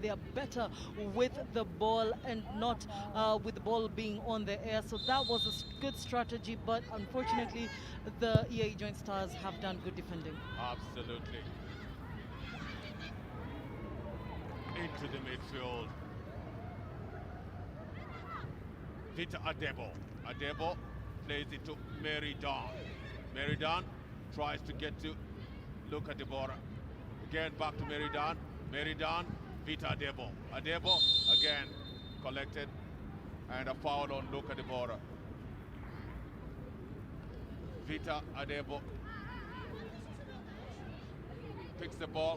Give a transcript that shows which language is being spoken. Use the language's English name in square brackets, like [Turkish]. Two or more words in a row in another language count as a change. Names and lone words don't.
[English] They are better with the ball and not with the ball being on the air. So that was a good strategy, but unfortunately, the YEI Joint Stars have done good defending. Absolutely. Into the midfield. Vita Adebo. Adebo plays it to Mary Dawn. Mary Dawn tries to get to Luka Debora. Again, back to Mary Dawn. Mary Dawn, Vita Adebo. Adebo, again, collected. And a foul on Luka Debora. Vita Adebo picks the ball.